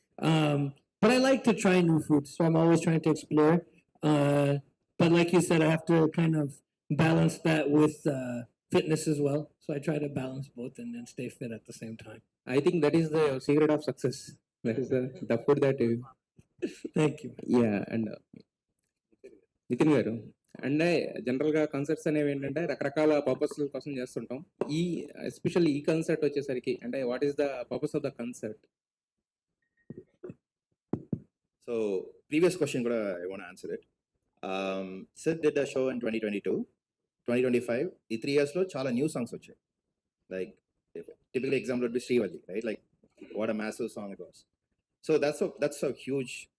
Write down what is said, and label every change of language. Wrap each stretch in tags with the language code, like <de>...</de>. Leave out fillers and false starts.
<en>But I like to try new foods, so I'm always trying to explore. But like you said, I have to kind of balance that with fitness as well. So I try to balance both and then stay fit at the same time. I think that is the secret of success. That is the food that you. Thank you. Yeah, and</en> <te>Nitin గారు and జనరల్గా concerts అనేవి ఏంటంటే రకరకాల purpose కోసం చేస్తుంటాం. ఈ especially ఈ concert వచ్చేసరికి అంటే</te> <en>What is the purpose of the concert? So previous question kuda I want to answer it. Sid did a show in 2022, 2025. The 3 years</en> <te>lo chala</te> <en>new songs</en> <te>vachayi.</te> <en>Like typical example would be Srivalli, right? Like what a massive song it was. So that's a huge.</en>